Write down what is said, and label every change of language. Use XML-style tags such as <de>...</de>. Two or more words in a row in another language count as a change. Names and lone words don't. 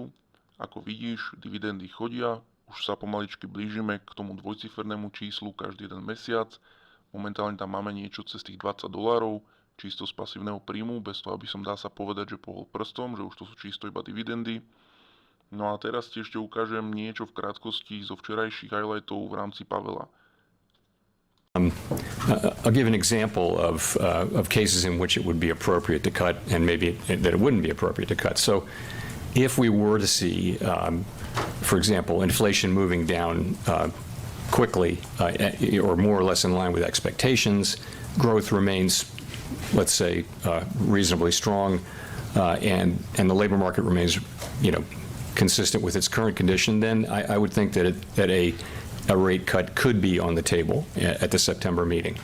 <sk>Ako vidíš, dividendy chodia, už sa pomaličky blížime k tomu dvojcifernému číslu každý jeden mesiac. Momentálne tam máme niečo cez tých $20, čisto z pasívneho príjmu, bez toho, aby som dá sa povedať, že pohol prstom, že už to sú čisto iba dividendy. No a teraz ti ešte ukážem niečo v krátkosti zo včerajších highlightov v rámci Pavela.</sk> <en>I'll give an example of cases in which it would be appropriate to cut and maybe that it wouldn't be appropriate to cut. So if we were to see, for example, inflation moving down quickly or more or less in line with expectations, growth remains, let's say, reasonably strong, and the labor market remains, consistent with its current condition, then I would think that a rate cut could be on the table at the September meeting.</en>